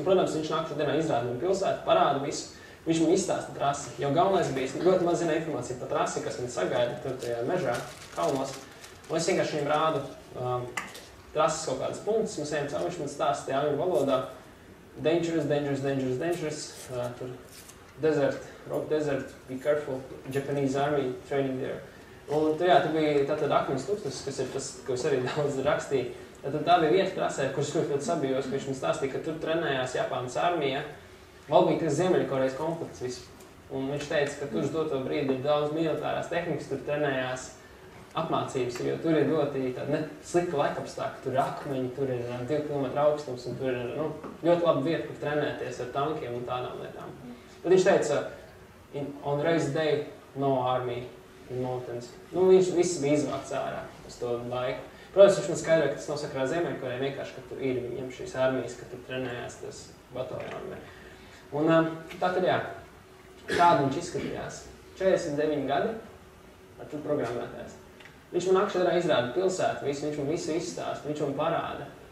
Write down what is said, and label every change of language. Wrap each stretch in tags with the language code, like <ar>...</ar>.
<lv>Un, protams, viņš nākšu dienā izrāda man pilsētu, parāda visu. Viņš man izstāsta trasi. Jo galvenais bija, es ļoti maz zinu informāciju par trasi, kas man sagaida tur tajā mežā, kalnos. Un es vienkārši viņam rādu trases kaut kādas punktus, mums ejam caur, viņš man stāsta tajā angļu valodā.</lv> <en>Dangerous, dangerous, dangerous, dangerous.</en> <lv>Tur</lv> <en>desert, rock desert, be careful, Japanese army training there.</en> <lv>Un tur, jā, tur bija tātad akmens tūkstotis, kas ir tas, ko es arī daudz rakstīju. Tātad tā bija vieta trasē, kurš ļoti sabijos, ka viņš man stāstīja, ka tur trenējās Japānas armija. Vēl bija tas Ziemeļkorejas konflikts visu. Un viņš teica, ka tur uz doto brīdi ir daudz militārās tehnikas, tur trenējās apmācības, jo tur ir ļoti slikti laikapstākļi, tur ir akmeņi, tur ir 2 kilometru augstums un tur ir ļoti laba vieta, kur trenēties ar tankiem un tādām lietām. Tad viņš teica,</lv> <en>on race day, no army in mountains.</en> <lv>Viņš viss bija izvākts ārā uz to laiku. Protams, viņš man skaidroja, ka tas nav sakarā Ziemeļkorejai, vienkārši, ka tur ir viņiem šīs armijas, ka tur trenējās tas bataljoni. Un tātad jā, tāda viņš izskatījās. 49 gadi, ar tur programmētājs. Viņš man akšķirā izrāda pilsētu, viņš man visu izstāsta, viņš man parāda.</lv>